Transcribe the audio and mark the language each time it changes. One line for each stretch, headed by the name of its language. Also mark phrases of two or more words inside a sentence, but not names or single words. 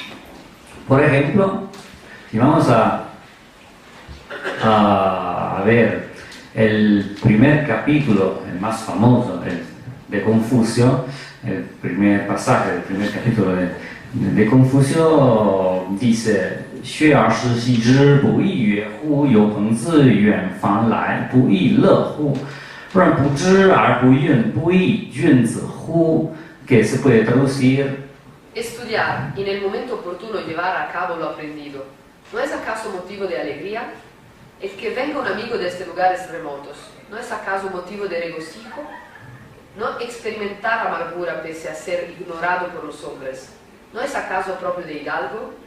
Spanish: Por ejemplo, si vamos a ver el primer capítulo, el más famoso de Confucio, el primer pasaje del primer capítulo de Confucio, dice:
Chinese: 学而时习之，不亦说乎？有朋自远方来，不亦乐乎？若不知而不愠，不亦君子乎？
Spanish: Que se puede traducir: estudiar y en el momento oportuno llevar a cabo lo aprendido, ¿no es acaso motivo de alegría? El que venga un amigo desde lugares remotos, ¿no es acaso motivo de regocijo? ¿No experimentar amargura pese a ser ignorado por los hombres, ¿no es acaso propio de hidalgo?